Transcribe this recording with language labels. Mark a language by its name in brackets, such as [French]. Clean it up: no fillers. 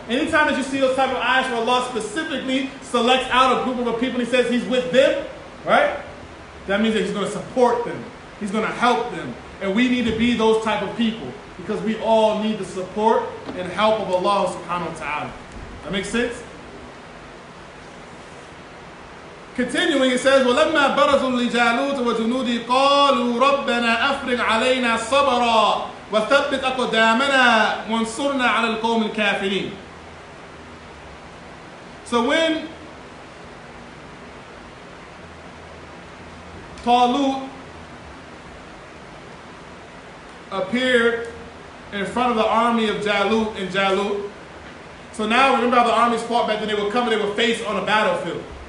[English] Anytime that you see those type of ayats where Allah specifically selects out a group of people and He says He's with them, right? That means that He's going to support them. He's going to help them. And we need to be those type of people because we all need the support and help of Allah subhanahu wa ta'ala. That makes sense? Continuing, it says, [Arabic] وَلَمَّا بَرَزُوا لِجَالُوتَ وَجُنُودِهِ قَالُوا رَبَّنَا أَفْرِغْ عَلَيْنَا صَبْرًا وَثَبِّتْ أَقْدَامَنَا وَانصُرْنَا عَلَى الْقَوْمِ الْكَافِرِينَ. [English] So when Talut appeared in front of the army of Jalut and Jalut, so now remember how the armies fought back then, they would come and they would face on a battlefield.